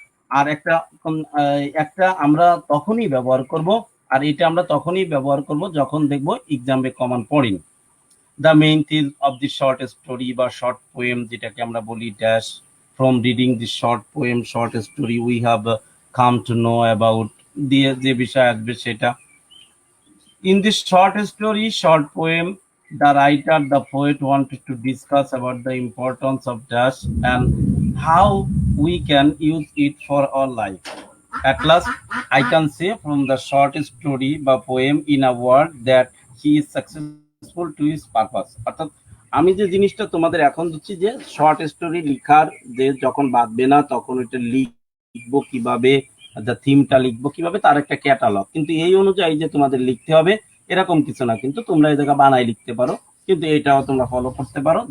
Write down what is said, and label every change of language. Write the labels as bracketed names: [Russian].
[Bangla] আর একটা আমরা তখনই ব্যবহার করব, আর এটা আমরা তখনই ব্যবহার করব যখন দেখব এক্সামে কমন পড়েনি। [English] the main theme of the short story বা short poem, [Bangla] যেটাকে আমরা বলি [English] dash, from reading the short poem short story we have come to know about, [Bangla] দিয়ে যে বিষয় আসবে সেটা। [English] In this short story, short poem, the writer, the poet wanted to discuss about the importance of dash and how we can use it for our life. At last, I can say from the short story বা poem in a word that he is successful to his purpose. [Bangla] অর্থাৎ আমি যে জিনিসটা তোমাদের এখন দিচ্ছি, যে short story লেখার যে যখন বাঁধবে না তখন এটা লিখবো কিভাবে, থিমটা লিখবো কিভাবে, তার একটা ক্যাটালগ। কিন্তু এই অনুযায়ী যে তোমাদের লিখতে হবে এরকম কিছু না, কিন্তু তোমরা এই জায়গা বানাই লিখতে পারো, কিন্তু এটাও তোমরা ফলো করতে পারো।